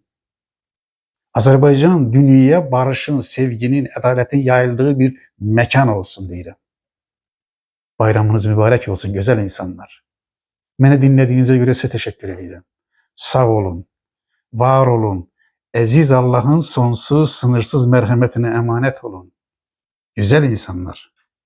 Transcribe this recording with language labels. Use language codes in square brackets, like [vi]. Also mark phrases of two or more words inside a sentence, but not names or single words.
[az] Azərbaycan dünyaya barışın, sevginin, ədalətin yayıldığı bir məkan olsun deyirəm. Bayramınız mübarək olsun, gözəl insanlar. Məni dinlədiyinizə görə sizə təşəkkür edirəm. Sağ olun, var olun, [tr] Aziz Allah'ın sonsuz, sınırsız merhametine emanet olun. Güzel insanlar.